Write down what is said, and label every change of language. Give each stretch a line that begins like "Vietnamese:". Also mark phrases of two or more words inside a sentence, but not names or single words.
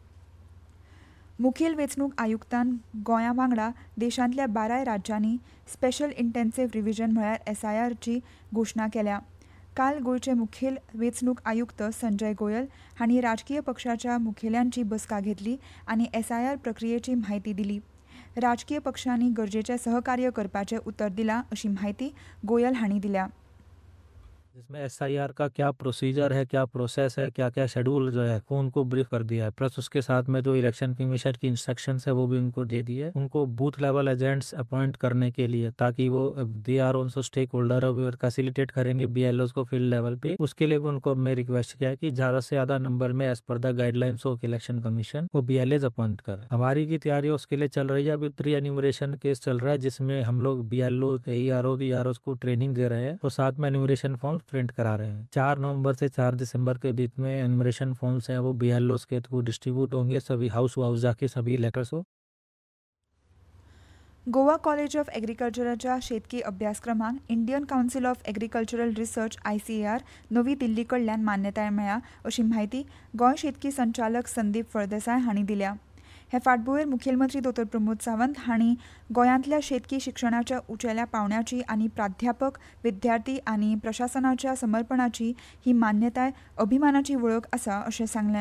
Konkani: मुखेल वेंचणूक आयुक्तान गोंया वांगडा देशांतल्या 12 राज्यांनी
English: Special Intensive Revision
Konkani: म्हळ्यार SIR ची घोशणा केल्या. काल गोंयचे मुखेल वेंचणूक आयुक्त संजय गोयल हांणी राजकीय पक्षाच्या मुखेल्यांची बसका घेतली आनी SIR प्रक्रियेची म्हायती दिली. राजकीय पक्षांनी गरजेचें सहकार्य करपाचें उतर दिलां अशी म्हायती गोयल हांणी दिल्या.
Hindi: जिसमें SIR का क्या प्रोसीजर है, क्या प्रोसेस है, क्या क्या शेड्यूल जो है वो उनको ब्रीफ कर दिया है। प्लस उसके साथ में जो
English: Election Commission
Hindi: की इंस्ट्रक्शंस है वो भी उनको दे दिए। उनको
English: booth level agents appoint
Hindi: करने के लिए ताकि वो
English: they are also stake holder facilitate
Hindi: करेंगे BLOs को
English: field level
Hindi: पे। उसके लिए उनको हमने रिक्वेस्ट किया है कि ज्यादा से ज्यादा नंबर में
English: as per the guidelines of Election Commission
Hindi: वो
English: BLAs appoint
Hindi: करे। हमारी की तैयारी उसके लिए चल रही है। अभी
English: pre enumeration case
Hindi: चल रहा है जिसमें हम लोग BLO EROs को ट्रेनिंग दे रहे हैं और साथ में
English: enumeration form print
Hindi: करा रहे हैं। 4 नवंबर से 4 दिसंबर के बीच में
English: enumeration forms
Hindi: हैं वो BLOs के
English: through distribute
Hindi: होंगे सभी
English: house to house
Hindi: जाके सभी लेटर्स को।
Konkani: गोवा कॉलेज ऑफ एग्रीकल्चरच्या शेतकी अभ्यासक्रमाक इंडियन काउन्सिल ऑफ एग्रीकल्चरल रिसर्च ICAR नवी दिल्ली कडल्यान मान्यताय मेळ्ळ्या अशी माहिती गोंय शेतकी संचालक संदीप फळदेसाय हांणी दिल्या. हे फाटभुंयेर मुखेलमंत्री डॉ. प्रमोद सावंत हांणी गोंयांतल्या शेतकी शिक्षणाच्या उंचेल्या पांवड्याची आनी प्राध्यापक विद्यार्थी आनी प्रशासनाच्या समर्पणाची ही मान्यताय अभिमानाची वळख आसा अशें सांगलें.